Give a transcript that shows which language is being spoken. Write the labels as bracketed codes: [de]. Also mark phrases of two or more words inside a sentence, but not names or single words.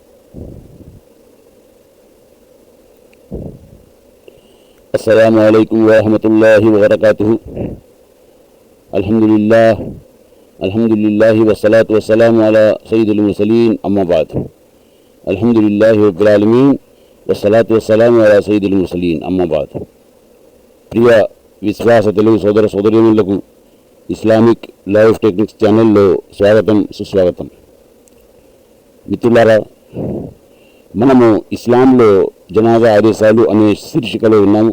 [ar] السلام عليكم ورحمة الله وبركاته. الحمد لله والصلاة والسلام على سيد المرسلين أما بعد. الحمد لله رب العالمين والصلاة والسلام على سيد المرسلين أما بعد. [te] ప్రియ విశ్వాస తెలుగు సోదర సోదరీమణులకు ఇస్లామిక్ లైఫ్ టెక్నిక్స్ ఛానల్లో స్వాగతం సుస్వాగతం. మిత్రులారా, మనము ఇస్లాంలో జనాజా ఆదేశాలు అనే శీర్షికలో ఉన్నాము.